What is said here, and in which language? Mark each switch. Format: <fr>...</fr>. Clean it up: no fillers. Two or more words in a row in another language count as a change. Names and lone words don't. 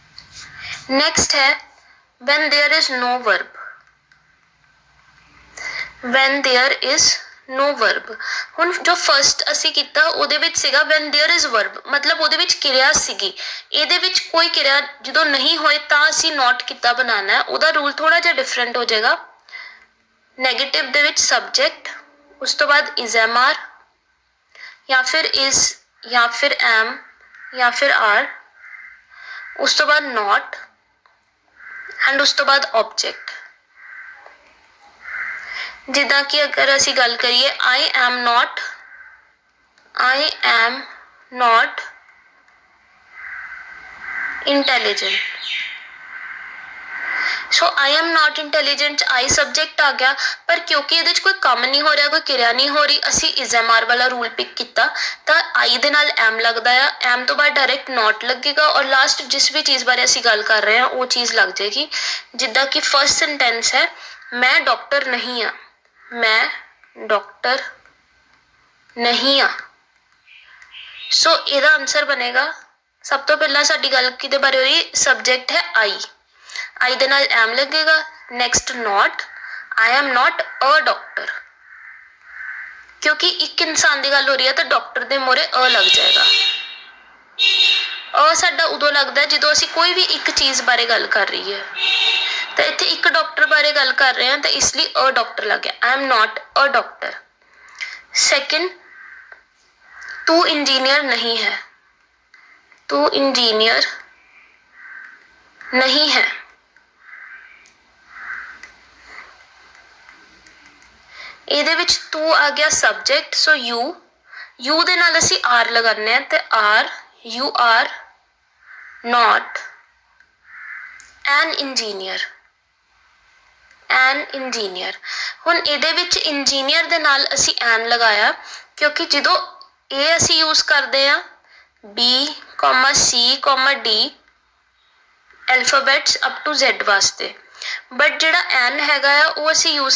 <en>next है when there is no verb। when there is no verb।</en> <pa>ਹੁਣ ਜੋ ਫਸਟ ਅਸੀਂ ਕੀਤਾ ਉਹਦੇ ਵਿੱਚ ਸੀਗਾ</pa> <en>when there is verb,</en> <pa>ਮਤਲਬ ਉਹਦੇ ਵਿੱਚ ਕਿਰਿਆ ਸੀਗੀ। ਇਹਦੇ ਵਿੱਚ ਕੋਈ ਕਿਰਿਆ ਜਦੋਂ ਨਹੀਂ ਹੋਏ ਤਾਂ ਅਸੀਂ not ਕੀਤਾ ਬਣਾਉਣਾ ਹੈ। ਉਹਦਾ ਰੂਲ ਥੋੜਾ ਜਿਹਾ ਡਿਫਰੈਂਟ ਹੋ ਜਾਏਗਾ। ਨੈਗੇਟਿਵ ਦੇ ਵਿੱਚ ਸਬਜੈਕਟ, ਉਸ ਤੋਂ ਬਾਅਦ</pa> <en>is am are</en> <pa>ਜਾਂ ਫਿਰ is ਜਾਂ ਫਿਰ am ਜਾਂ ਫਿਰ are, ਉਸ ਤੋਂ ਬਾਅਦ not ਐਂਡ ਉਸ ਤੋਂ ਬਾਅਦ object। ਜਿੱਦਾਂ ਕਿ ਅਗਰ ਅਸੀਂ ਗੱਲ ਕਰੀਏ</pa> <en>I am not intelligent,</en> <pa>ਸੋ</pa> <en>I am not intelligent I subject</en> <pa>ਆ ਗਿਆ, ਪਰ ਕਿਉਂਕਿ ਇਹਦੇ 'ਚ ਕੋਈ ਕੰਮ ਨਹੀਂ ਹੋ ਰਿਹਾ, ਕੋਈ ਕਿਰਿਆ ਨਹੀਂ ਹੋ ਰਹੀ, ਅਸੀਂ</pa> <en>is am are</en> <pa>ਵਾਲਾ</pa> <en>rule pick</en> <pa>ਕੀਤਾ ਤਾਂ I ਦੇ ਨਾਲ am ਲੱਗਦਾ ਆ, am ਤੋਂ ਬਾਅਦ</pa> <en>direct not</en> <pa>ਲੱਗੇਗਾ ਔਰ ਲਾਸਟ ਜਿਸ ਵੀ ਚੀਜ਼ ਬਾਰੇ ਅਸੀਂ ਗੱਲ ਕਰ ਰਹੇ ਹਾਂ ਉਹ ਚੀਜ਼ ਲੱਗ ਜਾਏਗੀ। ਜਿੱਦਾਂ ਕਿ</pa> <en>first sentence</en> <pa>ਹੈ ਮੈਂ ਡਾਕਟਰ ਨਹੀਂ ਹਾਂ, ਮੈਂ ਡਾਕਟਰ ਨਹੀਂ ਹਾਂ। ਸੋ ਇਹਦਾ ਆਨਸਰ ਬਣੇਗਾ, ਸਭ ਤੋਂ ਪਹਿਲਾਂ ਸਾਡੀ ਗੱਲ ਕਿਹਦੇ ਬਾਰੇ ਹੋ ਰਹੀ, ਸਬਜੈਕਟ ਹੈ I ਦੇ ਨਾਲ am ਲੱਗੇਗਾ,</pa> <en>next not I am not a doctor,</en> <pa>ਕਿਉਂਕਿ ਇੱਕ ਇਨਸਾਨ ਦੀ ਗੱਲ ਹੋ ਰਹੀ ਹੈ ਤਾਂ ਡਾਕਟਰ ਦੇ ਮੂਹਰੇ ਅ ਲੱਗ ਜਾਏਗਾ। ਅ ਸਾਡਾ ਉਦੋਂ ਲੱਗਦਾ ਜਦੋਂ ਅਸੀਂ ਕੋਈ ਵੀ ਇੱਕ ਚੀਜ਼ ਬਾਰੇ ਗੱਲ ਕਰ ਰਹੀ ਹੈ, ਤਾਂ ਇੱਥੇ ਇੱਕ ਡਾਕਟਰ ਬਾਰੇ ਗੱਲ ਕਰ ਰਹੇ ਹਾਂ ਤਾਂ ਇਸ ਲਈ ਅ ਡਾਕਟਰ ਲੱਗ ਗਿਆ,</pa> <en>I am not a doctor।</en> <pa>ਸੈਕਿੰਡ, ਤੂੰ ਇੰਜੀਨੀਅਰ ਨਹੀਂ ਹੈ, ਤੂੰ ਇੰਜੀਨੀਅਰ ਨਹੀਂ ਹੈ। ਇਹਦੇ ਵਿੱਚ ਤੂੰ ਆ ਗਿਆ ਸਬਜੈਕਟ,</pa> <en>so you</en> <pa>ਦੇ ਨਾਲ ਅਸੀਂ ਆਰ ਲਗਾਉਂਦੇ ਹਾਂ ਤੇ</pa> <en>you are not an engineer,</en> <pa>ਹੁਣ ਇਹਦੇ ਵਿੱਚ ਇੰਜੀਨੀਅਰ ਦੇ ਨਾਲ ਅਸੀਂ ਐਨ ਲਗਾਇਆ ਕਿਉਂਕਿ ਜਦੋਂ ਇਹ ਅਸੀਂ ਯੂਜ਼ ਕਰਦੇ ਹਾਂ</pa> <en>B, C, D alphabets up to Z</en> <pa>ਵਾਸਤੇ, ਬਟ ਜਿਹੜਾ ਐਨ ਹੈਗਾ ਆ ਉਹ ਅਸੀਂ ਯੂਜ਼</pa>